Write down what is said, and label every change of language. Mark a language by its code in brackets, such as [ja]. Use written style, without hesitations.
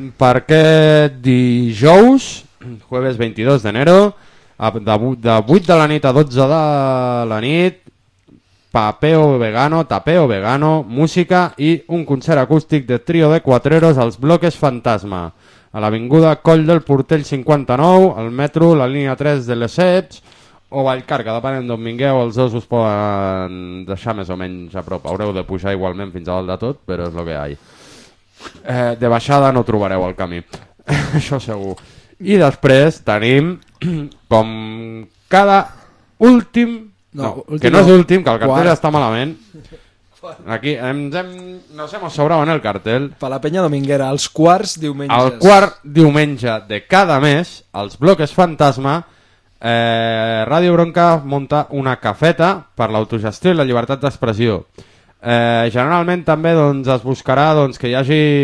[ca] Per què dijous, jueves 22 d'enero, de 8 de la nit a 12 de la nit, tapeo vegano, música i un concert acústic de trio de cuatreros als Bloques Fantasma, a l'avinguda Coll del Portell 59, al metro, la línia 3 de les Eps, o Vallcarca, depenent d'on vingueu, els dos us poden deixar més o menys a prop. Haureu de pujar igualment fins a dalt de tot, però és el que hi ha. De baixada no trobareu el camí, això segur. I després tenim, com cada últim No, últim, que no és l'últim, que el cartell quart. Està malament. [es] Aquí nos hemos sobrado en el cartel. [ca] Per la penya dominguera, els quarts diumenges. El quart diumenge de cada mes, els bloques fantasma, Ràdio Bronca munta una cafeta per l'autogestió i la llibertat d'expressió. Generalment també doncs, es buscarà doncs, que hi hagi